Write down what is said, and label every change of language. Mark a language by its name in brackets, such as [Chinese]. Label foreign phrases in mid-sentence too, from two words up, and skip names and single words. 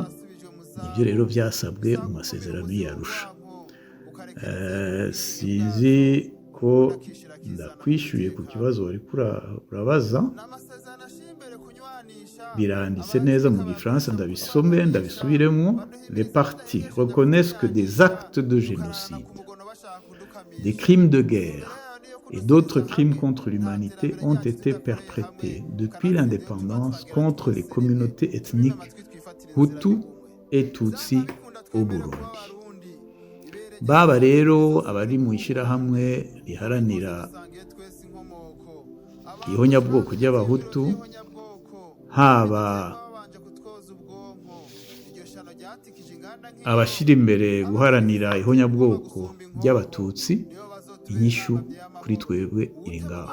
[Rundi] Nibyo rero byasabwe mu masezerano y'Arusha. Sinzi ko ndakwishyuye ku kibazo wari urabaza. Biranditse neza mu gifaransa, ndabisome ndabisubiremo. [French] Les parties reconnaissent que des actes de génocide, des crimes de guerre et d'autres crimes contre l'humanité ont été perpétrés depuis l'indépendance contre les communautés ethniques Hutu et Tutsi au Burundi. [Rundi] Baba rero abari mu ishyirahamwe riharanira ihonyabwoko ry'abahutu, haba abashyira imbere guharanira ihonyabwoko ry'abatutsi, inyishu kuri twebwe iri ngaho.